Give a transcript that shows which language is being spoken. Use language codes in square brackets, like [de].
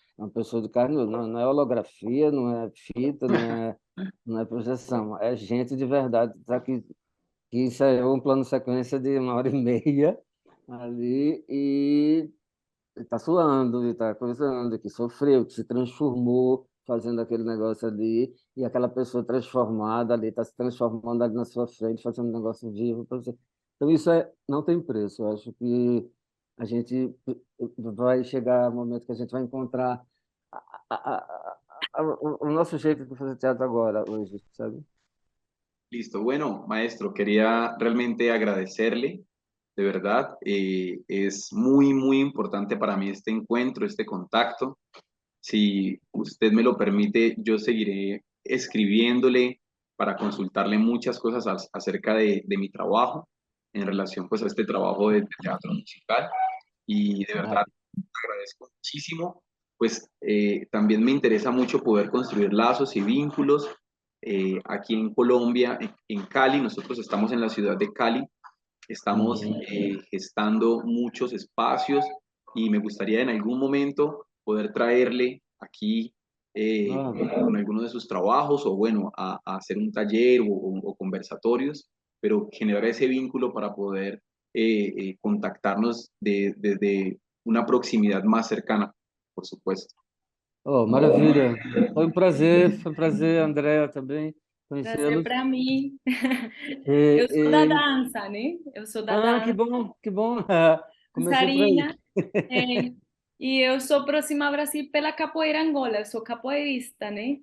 [pt] É uma pessoa de carne, não é holografia, não é fita, não é projeção, é gente de verdade, tá aqui que ensaiou um plano de sequência de 1h30 ali e está suando, e está coisando, que sofreu, que se transformou fazendo aquele negócio ali, e aquela pessoa transformada ali, está se transformando ali na sua frente, fazendo um negócio vivo para você. Então, isso não tem preço. Eu acho que a gente vai chegar um momento que a gente vai encontrar a- a- o nosso jeito de fazer teatro agora, hoje, sabe? [es] Listo. Bueno, maestro, quería realmente agradecerle, de verdad. Es muy, muy importante para mí este encuentro, este contacto. Si usted me lo permite, yo seguiré escribiéndole para consultarle muchas cosas acerca de mi trabajo en relación pues a este trabajo de teatro musical. Y de Ah, verdad, agradezco muchísimo. Pues también me interesa mucho poder construir lazos y vínculos aquí en Colombia, en Cali. Nosotros estamos en la ciudad de Cali, estamos uhum. gestando muchos espacios y me gustaría en algún momento poder traerle aquí Ah, con alguno de sus trabajos o bueno, a hacer un taller o conversatorios, pero generar ese vínculo para poder contactarnos desde una proximidad más cercana, por supuesto. [pt] oh, maravilha. Foi um prazer, Andréa, também Prazer conhecê-los. para mim. E, Eu sou da e- dança, né? Eu sou da que dança, bom, que bom. Comecei por aí. dançarina. É, e eu sou próxima ao Brasil pela capoeira Angola, eu sou capoeirista, né?